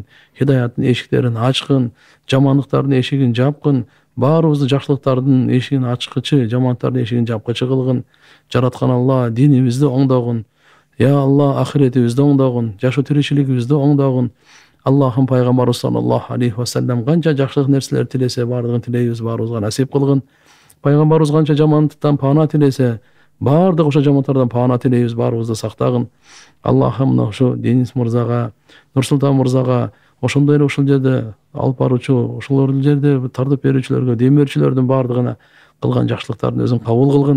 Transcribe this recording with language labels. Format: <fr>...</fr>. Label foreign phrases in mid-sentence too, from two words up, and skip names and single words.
<ky>Хидаяттын эшиктерин ачкын, жамандыктардын эшигин жапкын. Баарыбызды жакшылыктардын эшигин ачкычы, жамандыктардын эшигин жапкычы кылгын. Жараткан Алла динибизди оңдогун. Я Алла ахиретибизди оңдогун, жашоо тиричилигибизди оңдогун. Аллахым пайгамбарыбыз</ky> <ar>صلى الله عليه وسلم</ar> <ky>канча жакшылык нерселер тилесе, баардыгын тилейбиз, баарыбызга насип кылгын. Пайгамбарыбыз канча жамандыктан пана тилесе, баардык ошо жамандыктардан пана тилейбиз, баарыбызды сактагын. Аллахым ошо Денис мырзага, Нурсултан мырзага, ошондой эле ушул жерде алып баруучу, ошолор жерде тартып берүүчүлөргө, дем берүүчүлөрдүн баардыгына кылган жакшылыктарын өзүң кабыл кылгын.</ky>